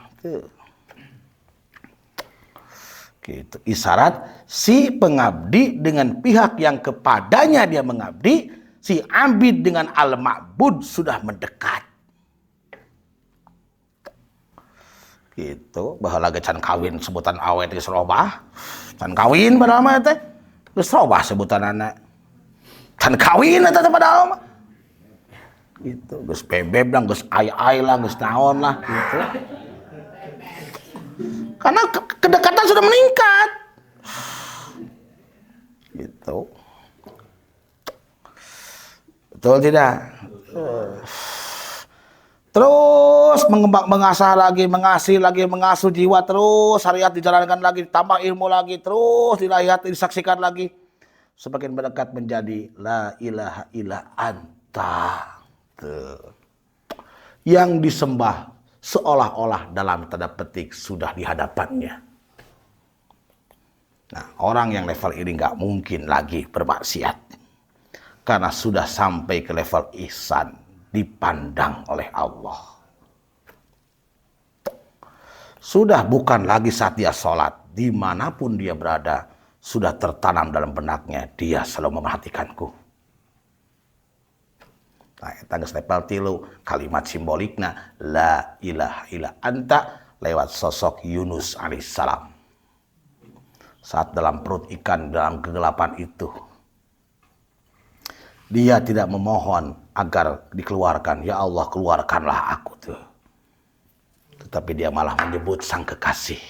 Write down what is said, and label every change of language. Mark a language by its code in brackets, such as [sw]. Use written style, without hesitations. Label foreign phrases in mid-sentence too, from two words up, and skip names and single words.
[id] Tuh. Gitu. Isyarat si pengabdi dengan pihak yang kepadanya dia mengabdi. Si abid dengan al-ma'bud sudah mendekat. Gitu. [su] Baheula ge can kawin sebutan awet geus robah. Can kawin padahal mah teh geus robah sebutanana. Can kawin eta teh padahal mah. [id] Gitu. [su] Geus bebeb lah, geus ai-ai lah, geus naon lah gitu. [id] Karena kedekatan sudah meningkat. Gitu. Betul tidak? Terus mengasah lagi, mengasuh jiwa terus, syariat dijalankan lagi, tambah ilmu lagi, terus dilihat, disaksikan lagi. Semakin mendekat menjadi [ar] لا إله إلا أنت. [id] Tuh. Yang disembah seolah-olah dalam tanda petik sudah di hadapannya. Nah, orang yang level ini nggak mungkin lagi bermaksiat. Karena sudah sampai ke level ihsan, dipandang oleh Allah. Sudah bukan lagi saat dia sholat, dimanapun dia berada, sudah tertanam dalam benaknya, dia selalu memperhatikanku. Nah, tangga level tilu, kalimat simboliknya, [ar] لا إله إلا أنت, [id] lewat sosok Yunus alaihissalam. Saat dalam perut ikan, dalam kegelapan itu, dia tidak memohon agar dikeluarkan. Ya Allah, keluarkanlah aku tuh. Tetapi dia malah menyebut sang kekasih.